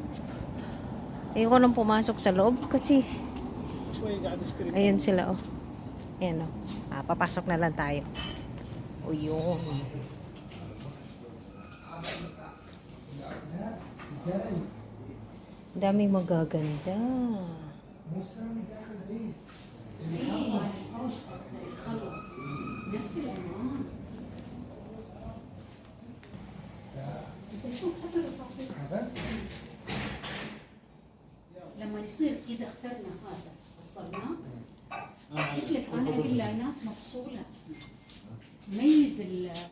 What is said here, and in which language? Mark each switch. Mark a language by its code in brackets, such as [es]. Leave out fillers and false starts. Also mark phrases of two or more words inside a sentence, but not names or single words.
[tl] Ayoko nang pumasok sa loob kasi ayan sila oh. Ayan oh. Papasok na lang tayo. O yun. [ar] جاي [tl] Daming magaganda. [ar] مو سامي داخل البيت. اي ما يحتاج يخلص نفس العنوان. انت شوف حتى الرصاصين هذا لما يصير كذا اخترنا هذا وصلناه قلت لك انا ابي اللاينات مفصوله ميز